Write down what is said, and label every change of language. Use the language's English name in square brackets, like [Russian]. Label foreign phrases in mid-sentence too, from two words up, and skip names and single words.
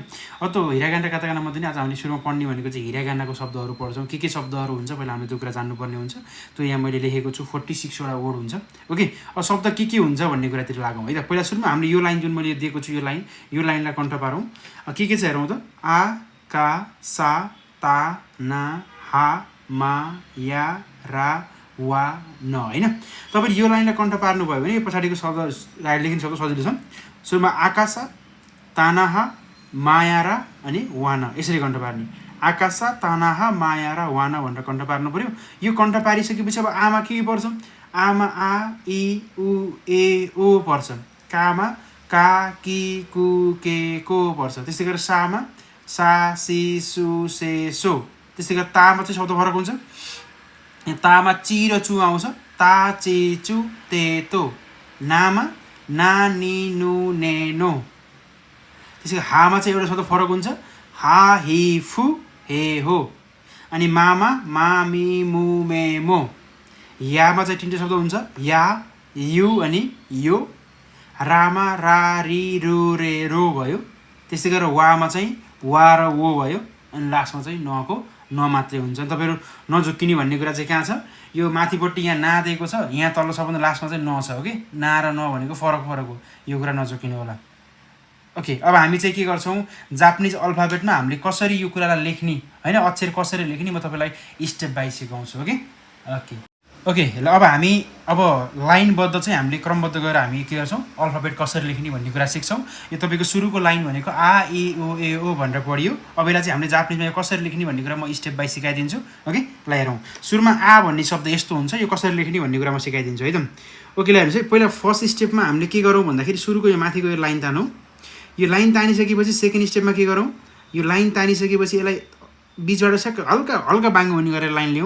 [Nepali] अब त्यो हिरागाना र काताकाना मध्ये आज हामीले सुरुमा पढ्ने भनेको चाहिँ हिरागानाको शब्दहरू पढ्छौँ। के शब्दहरू हुन्छ पहिला हामीले त्यो कुरा जान्नुपर्ने हुन्छ। त्यो यहाँ मैले लेखेको छु 46 वटा वर्ड हुन्छ। ओके, अब शब्द के हुन्छ भन्ने कुरातिर लागौँ है त। पहिला सुरुमा हामीले यो लाइन जुन मैले दिएको छु, यो लाइनलाई कण्ठ पारौँ। के छ हेरौँ त। आ का सा ता ना हा मा या रा वा न होइन। तपाईँले यो लाइनलाई कण्ठ पार्नुभयो भने पछाडिको शब्द लेखिने शब्द सजिलो छ। सुरुमा आकाशा तानाहा मायारा अनि वाना, यसरी कण्ठ पार्ने। आकाशा तानाहा मायारा वाना भनेर कण्ठ पार्नु पर्यो। यो कण्ठ पारिसकेपछि अब आमा के पर्छ? आमा आ इ उ ए ओ पर्छ। कामा का कि कु के को पर्छ। त्यस्तै गरेर सामा सा सी सु से सो। त्यस्तै गरेर तामा चाहिँ शब्द फरक हुन्छ। तामा ची र चु आउँछ। ता चे चु ते तो। नामा ना नि नु ने नो। त्यसै हामा चाहिँ एउटा शब्द फरक हुन्छ। हा हि फु हे हो। अनि मामा मा मी मु मे मो। यामा चाहिँ तिनवटा शब्द हुन्छ। या यु अनि यो। रामा रा रि रु रे रो भयो। त्यस्तै गरेर वामा चाहिँ वा र वो भयो। अनि लास्टमा चाहिँ नको न मात्रै हुन्छ। तपाईँहरू नझुक्किने भन्ने कुरा चाहिँ कहाँ छ? यो माथिपट्टि यहाँ ना दिएको छ, यहाँ तल्लो सबभन्दा लास्टमा चाहिँ न छ। ओके, ना र न भनेको फरक हो। यो कुरा नझुक्किनु होला। ओके, अब हामी चाहिँ के गर्छौँ, [English] Japanese alphabet [Nepali] हामीले कसरी यो कुरालाई लेख्ने होइन, अक्षर कसरी लेख्ने म तपाईँलाई [English] step by [Nepali] सिकाउँछु। ओके ओके ओके ल अब हामी लाइनबद्ध चाहिँ हामीले क्रमबद्ध गरेर हामी के गर्छौँ, अल्फाबेट कसरी लेख्ने भन्ने कुरा सिक्छौँ। यो तपाईँको सुरुको लाइन भनेको आ इ ओ ए ओ भनेर पढियो। अब यसलाई चाहिँ हामीले जापानिजमा कसरी लेख्ने भन्ने कुरा म [English] step by [Nepali] सिकाइदिन्छु। ओके ल हेरौँ। सुरुमा आ भन्ने शब्द यस्तो हुन्छ, यो कसरी लेख्ने भन्ने कुरा म सिकाइदिन्छु है त। ओके ल हेर्नुहोस् है। पहिला [English] first step [Nepali] हामीले के गरौँ भन्दाखेरि सुरुको यो माथिको यो लाइन तानौँ। यो लाइन तानिसकेपछि [English] second step [Nepali] के गरौँ, यो लाइन तानिसकेपछि यसलाई बिचबाट स्याक हल्का हल्का बाङ्गो हुने गरेर लाइन ल्याउँ।